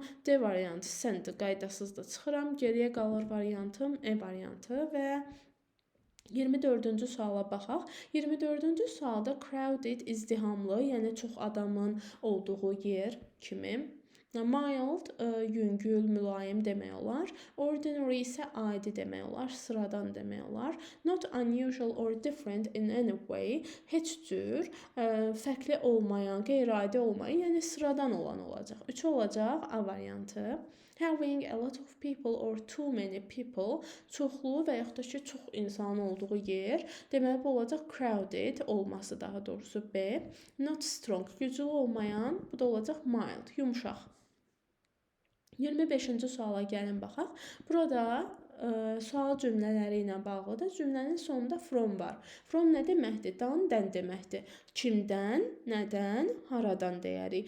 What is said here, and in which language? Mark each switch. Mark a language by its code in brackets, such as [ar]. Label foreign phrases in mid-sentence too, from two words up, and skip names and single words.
[az] D variantı send qaydasız da çıxıram. Geriyə qalır variantım E variantı və 24-cü suala baxaq. 24-cü sualda crowded izdihamlı, yəni çox adamın olduğu yer kimi. Mild, yüngül, mülayim demək olar. Ordinary isə adi demək olar, sıradan demək olar. [en] Not unusual or different in any way, [az] heç cür fərqli olmayan, qeyri-adi olmayan, yəni sıradan olan olacaq. 3 olacaq A variantı. [en] Having a lot of people or too many people, [az] çoxlu və yaxud da ki, çox insanın olduğu yer. Deməli, bu olacaq crowded olması daha doğrusu B. [en] Not strong, [az] güclü olmayan, bu da olacaq mild, yumşaq. 25-ci suala gəlin baxaq. Burada sual cümlələri ilə bağlıdır. Cümlənin sonunda from var. From nə deməkdir? Dan, dən deməkdir. Kimdən, nədən, haradan deyərik.